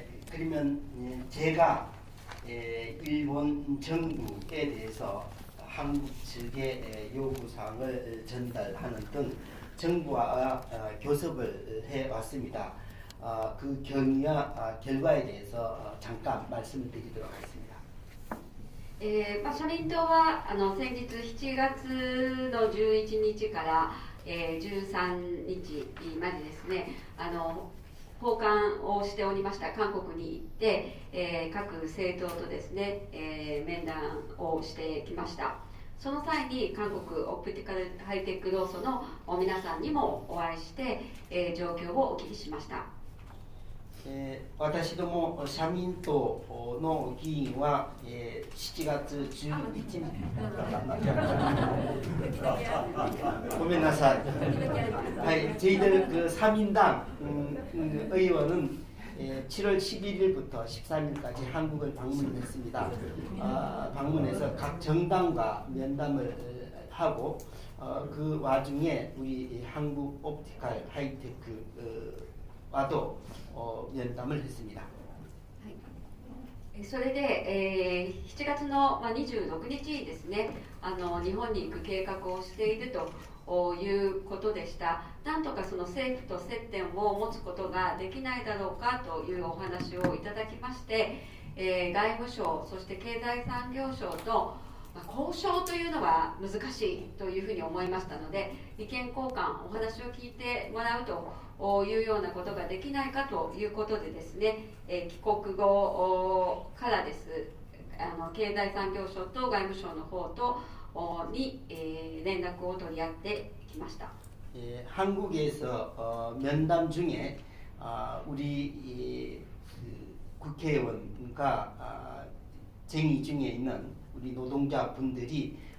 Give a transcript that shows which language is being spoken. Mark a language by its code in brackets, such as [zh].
[ko] 그러면 제가 일본 정부에 대해서 한국 측의 요구사항을 전달하는 등 정부와 교섭을 해왔습니다. 그 경위와 결과에 대해서 잠깐 말씀을 드리도록 하겠습니다. [ja] 社民党は先日7月の11日から、13日までですね訪韓をしておりました韓国に行って、各政党とですね、面談をしてきました。その際に韓国オプティカルハイテク労組の皆さんにもお会いして、状況をお聞きしました。私ども社民党の議員は、7月11日ごめんなさい。 [ko] はい、저희들 그 3인당 의원은 7월 11일부터 13일까지 한국을 방문했습니다. 방문해서 각 정당과 면담을 하고 그 와중에 우리 한국 옵티컬 하이테크와도 면담을 했습니다. [ja] それで、7月の26日にですね日本に行く計画をしているということでした。なんとかその政府と接点を持つことができないだろうかというお話をいただきまして、外務省そして経済産業省と交渉というのは難しいというふうに思いましたので、意見交換お話を聞いてもらうというようなことができないかということでですね、帰国後からです経済産業省と外務省の方とに連絡を取り合ってきました。 [ko] 한국에서 면담 중에 우리 국회의원과 쟁의 중에 있는 우리 노동자분들이